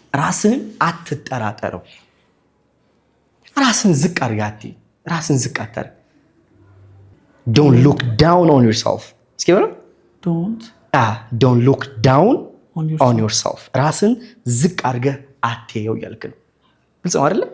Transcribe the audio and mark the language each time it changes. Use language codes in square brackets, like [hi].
[am] ራስን አትጠራጠረው። ራስን ዝቅ አድርጋት። ራስን ዝቅ አታርግ። [en] Don't look down on yourself. [am] እስኪ በለው። [en] Don't look down on yourself. [am] ራስን ዝቅ አድርገህ አትየው እያልክ ነው። ግልጽ ነው አይደለ?